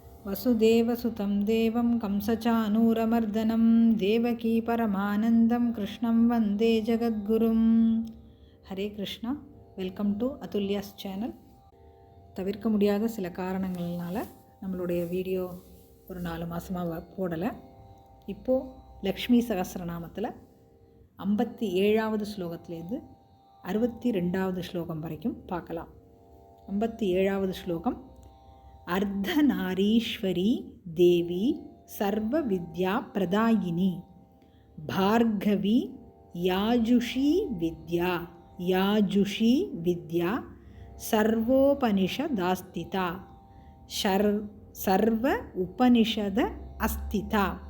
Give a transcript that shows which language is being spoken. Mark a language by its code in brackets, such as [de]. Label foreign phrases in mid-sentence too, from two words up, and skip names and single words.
[sa] वसुदेवसुतं देवं कंसचानूरमर्दनं देवकी परमानन्दं कृष्णं वन्दे जगद्गुरुं. हरे कृष्ण. [en] welcome to Atulya's channel. [ta] தவிர்க்க முடியாத சில காரணங்கள்னால நம்மளுடைய வீடியோ ஒரு 4 மாதமாக போடலை. இப்போது லக்ஷ்மி சகஸ்ரநாமத்தில் 57வது ஸ்லோகத்திலேருந்து 62வது ஸ்லோகம் வரைக்கும் பார்க்கலாம். 57வது ஸ்லோகம். [sa] अर्धनारीश्वरी देवी सर्वविद्या प्रदायिनी भार्गवी याजुषी विद्या सर्वोपनिषदास्तिता सर्व उपनिषद अस्तिता